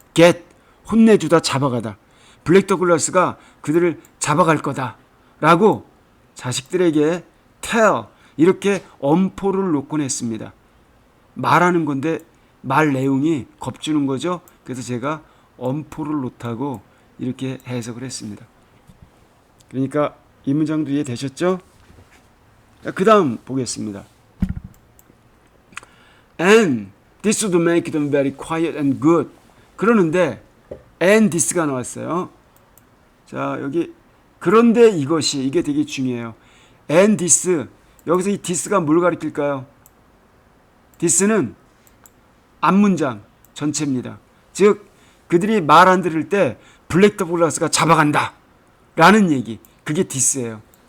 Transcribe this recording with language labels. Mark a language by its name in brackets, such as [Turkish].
[Korean] get, 혼내주다, 잡아가다. 블랙 더글라스가 그들을 잡아갈 거다 라고 자식들에게 tell, 이렇게 엄포를 놓곤 했습니다. 말하는 건데 말 내용이 겁주는 거죠. 그래서 제가 엄포를 놓다고 이렇게 해석을 했습니다. 그러니까 이 문장도 이해되셨죠? 그 다음 보겠습니다. [English] And this would make them very quiet and good. [Korean] 그러는데 [English] and this [Korean] 가 나왔어요. 자, 여기 그런데 이것이, 이게 되게 중요해요. [English] and this, [Korean] 여기서 이 this가 뭘 가리킬까요? this는 앞문장 전체입니다. 즉 그들이 말 안 들을 때 블랙 더글라스가 잡아간다 라는 얘기, 그게 this예요.